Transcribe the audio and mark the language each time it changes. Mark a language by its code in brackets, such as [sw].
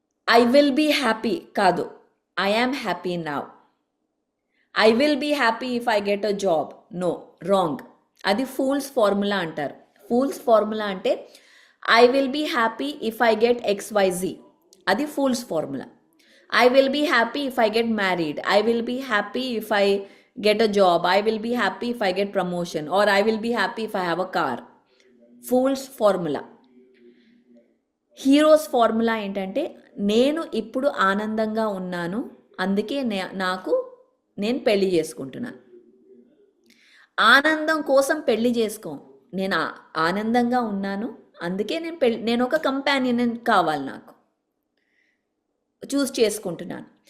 [en] I will be happy [te] కాదు, [en] I am happy now. I will be happy if I get a job, no, wrong. అది fool's formula అంటారు. Fool's formula అంటే I will be happy if I get XYZ, అది fool's formula. I will be happy if I get married. I will be happy if I get a job. I will be happy if I get promotion. Or I will be happy if I have a car. Fool's formula. [te] Heroes formula ఏంటంటే నేను ఇప్పుడు ఆనందంగా ఉన్నాను, అందుకే నేను పెళ్లి చేసుకుంటున్నాను. ఆనందం కోసం పెళ్లి చేసుకో. నేను ఆనందంగా ఉన్నాను, అందుకే నేను ఒక కంపానియన్ కావాలి, నాకు చూస్ చేసుకుంటున్నాను.